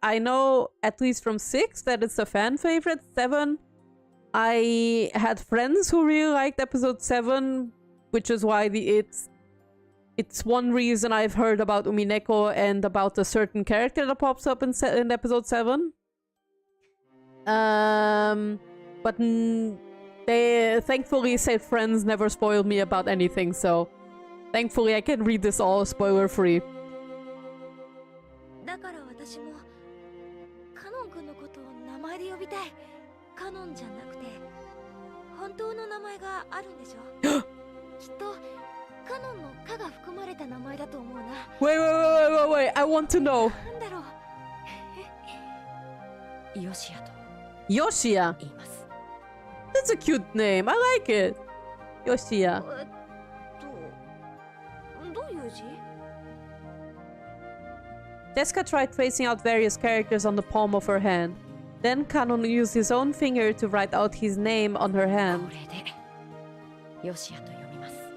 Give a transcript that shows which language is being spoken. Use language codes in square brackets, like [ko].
[en] I know at least from 6 that it's a fan favorite. 7, I had friends who really liked episode 7, which is why it's one reason I've heard about Umineko and about a certain character that pops up in episode 7. But they thankfully said friends never spoiled me about anything, so thankfully I can read this all spoiler free. [ja] だから私もカノン君のことを名前で呼びたい。カノンじゃなくて本当の名前があるんでしょ？きっとカカノンの「カ」が含まれた名前だと思うな。 [en] Wait, I want to know. [ja] なんだろう。ヨシアと [en] Yoshia. [ja] 言います。 [en] That's a cute name. I like it. Yoshia. [ja] どういう字？ [en] Jessica tried tracing out various characters on the palm of her hand. Then Kanon used his own finger to write out his name on her [ja] こ [en] hand. [ja] れでヨシアと読みます。